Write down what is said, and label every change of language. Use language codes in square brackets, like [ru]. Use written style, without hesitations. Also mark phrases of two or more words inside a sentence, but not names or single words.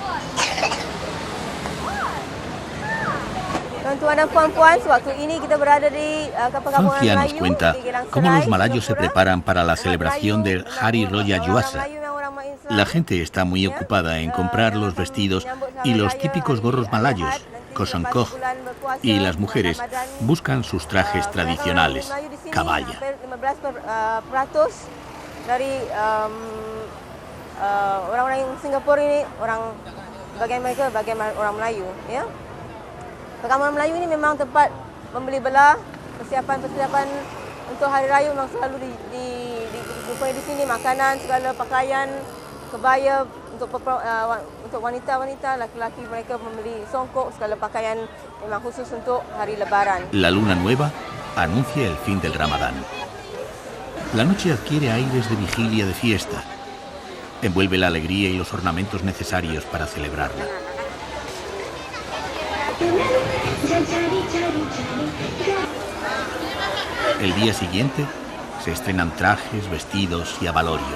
[es] Fancia nos cuenta cómo los malayos se preparan para la celebración del Hari Raya Yuasa. La gente está muy ocupada en comprar los vestidos y los típicos gorros malayos, kosongkoh, y las mujeres buscan sus trajes tradicionales, kabaya. [ms] Perkampungan Melayu ini memang tempat membeli belah, persiapan untuk hari raya memang selalu dijumpai di sini, makanan, segala pakaian, kebaya untuk wanita-wanita, laki-laki mereka membeli songkok, segala pakaian memang khusus untuk hari lebaran. [es] La luna nueva anuncia el fin del Ramadán. La noche adquiere aires de vigilia de fiesta. Envuelve la alegría y los ornamentos necesarios para celebrarla. El día siguiente se estrenan trajes, vestidos y abalorios.